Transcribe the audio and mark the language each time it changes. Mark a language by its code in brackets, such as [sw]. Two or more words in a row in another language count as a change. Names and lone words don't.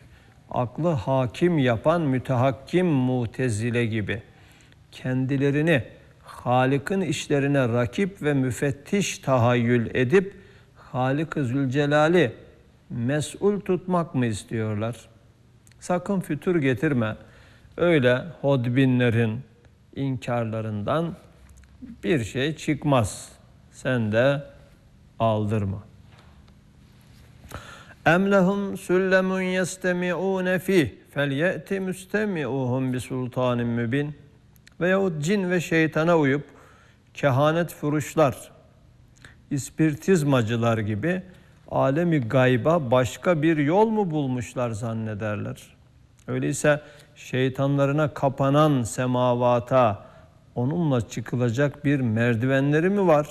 [tr] Aklı hakim yapan mütehakkim mutezile gibi kendilerini Halık'ın işlerine rakip ve müfettiş tahayyül edip Halık-ı Zülcelal'i mes'ul tutmak mı istiyorlar? Sakın fütur getirme. Öyle hodbinlerin inkarlarından bir şey çıkmaz. Sen de aldırma. [ar] اَمْ لَهُمْ سُلَّمٌ يَسْتَمِعُونَ ف۪يهِ فَلْيَأْتِ مُسْتَمِعُوهُمْ بِسُلْطَانٍ مُّبِينٍ [tr] veyahut cin ve şeytana uyup kehanet furuşlar, ispiritizmacılar gibi alemi gayba başka bir yol mu bulmuşlar zannederler? Öyleyse şeytanlarına kapanan semavata onunla çıkılacak bir merdivenleri mi var?